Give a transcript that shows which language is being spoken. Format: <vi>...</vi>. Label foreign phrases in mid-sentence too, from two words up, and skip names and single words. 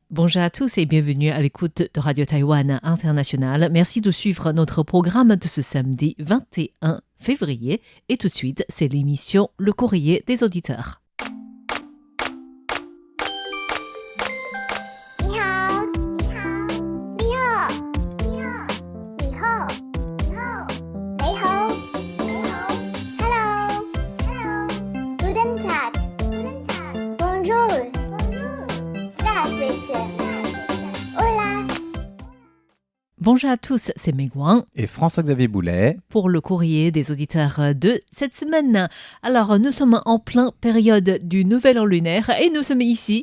<fr>Bonjour à tous et bienvenue à l'écoute de Radio Taïwan International. Merci de suivre notre programme de ce samedi 21 février. Et tout de suite, c'est l'émission Le Courrier des auditeurs.</fr> <zh>你好，你好，你好，你好，你好，你好，你好，你好，</zh> <en>Hello, Hello,</en> <de>Guten Tag, Guten Tag,</de> <fr>Bonjour, Bonjour,</fr> <de>Здравствуйте, Hola.</de> <fr>Bonjour à tous, c'est Megwan Et François-Xavier Boulet. pour le courrier des auditeurs de cette semaine. Alors, nous sommes en plein période du Nouvel An lunaire et nous sommes ici,</fr>